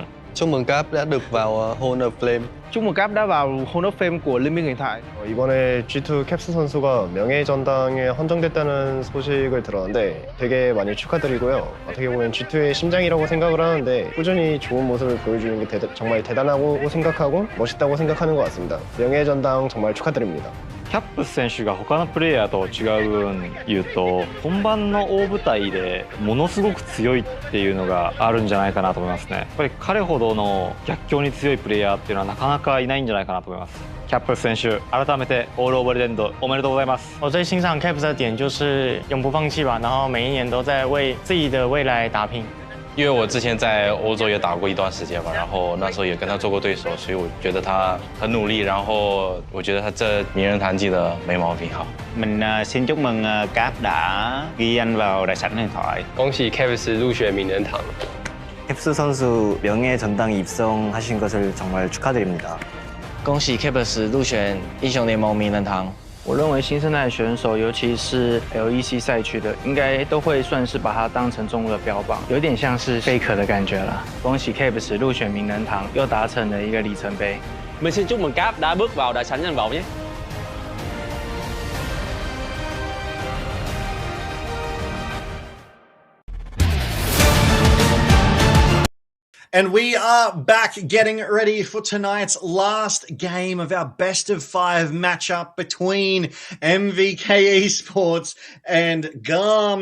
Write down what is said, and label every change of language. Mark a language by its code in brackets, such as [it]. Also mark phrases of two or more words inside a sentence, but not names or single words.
[vi] Chúc mừng Cap đã được vào [en] Hall of Flame. [vi] Chúc mừng Cap đã vào [en] Hall of Fame [vi] của Liên minh huyền thoại. [ko] 이번에 G2 캡스 선수가 명예 전당에 헌정됐다는 소식을 들었는데 되게 많이 축하드리고요. 어떻게 보면 G2의 심장이라고 생각을 하는데 꾸준히 좋은 모습을 보여주는 게 정말 대단하고 생각하고 멋있다고 생각하는 것 같습니다. 명예 전당 정말 축하드립니다. [ja] キャップス選手が他のプレイヤーと違う分言うと本番の大舞台でものすごく強いっていうのがあるんじゃないかなと思いますね。やっぱり彼ほどの逆境に強いプレイヤーっていうのはなかなかいないんじゃないかなと思います。キャップス選手改めて [en] Hall of Legend [ja] おめでとうございます。 [zh] 我最欣赏 Caps 的点就是永不放弃吧，然后每一年都在为自己的未来打拼。因为我之前在欧洲也打过一段时间吧，然后那时候也跟他做过对手，所以我觉得他很努力，然后我觉得他这名人堂记得没毛病。好， [vi] Mình xin chúc mừng Cap đã ghi danh vào đại sảnh huyền thoại. [zh] 恭喜 Caps 入选名人堂。 [ko] 캡스 선수 명예 전당에 입성하신 것을 정말 축하드립니다. [zh] 恭喜 Caps 入选英雄联盟名人堂。我认为新生代选手，尤其是 LEC 赛区的，应该都会算是把它当成中路的标榜，有点像是贝壳的感觉了。恭喜 Caps 入选名人堂，又达成了一个里程碑。 [vi] Mình xin chúc mừng Cap đã bước vào đại sảnh danh vọng nhé. [en] And we are back getting ready for tonight's last game of our best of 5 matchup between MVK Esports and GAM.